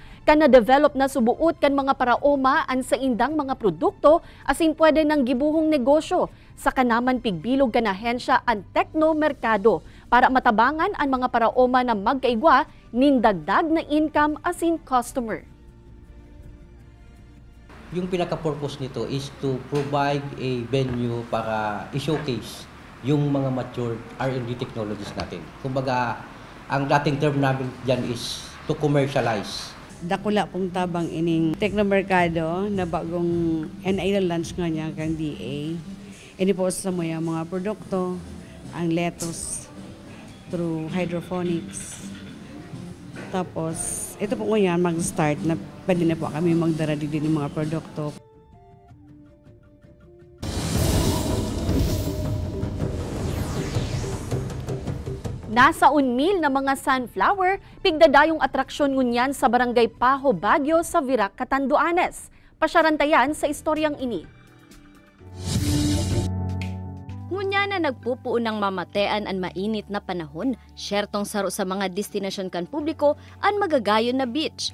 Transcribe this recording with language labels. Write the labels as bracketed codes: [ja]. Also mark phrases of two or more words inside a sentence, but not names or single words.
[bik] Kan na-develop na subuot kan mga paraoma ang sa indang mga produkto asin pwede ng gibuhong negosyo. sa kanaman pigbilog kan ahensya ang teknomerkado para matabangan ang mga paraoma na magkaigwa nin dagdag na income asin customer. [tl] Yung pinaka-purpose nito [en] is to provide a venue [tl] para i-showcase yung mga [en] mature R&D technologies [tl] natin. Kumbaga, ang dating term namin dyan [en] is to commercialize. [bik] Dakula pong tabang ining teknomerkado na bagong launch nga niya kang DA. Ini po sa mga produkto, ang [en] lettuce through hydroponics. [tl] Tapos, ito po ngayon mag-start na pwede na po kami magdara din ng mga produkto. [bik] Nasa 1,000 na mga sunflower, pigdadayong atraksyon ngunyan sa Barangay Paho, Baguio sa Virac, Catanduanes. Pasyarantayan sa istoryang ini. Ngunya na nagpupuo ng mamatean ang mainit na panahon, syertong saro sa mga destinasyon kan publiko ang magagayon na beach.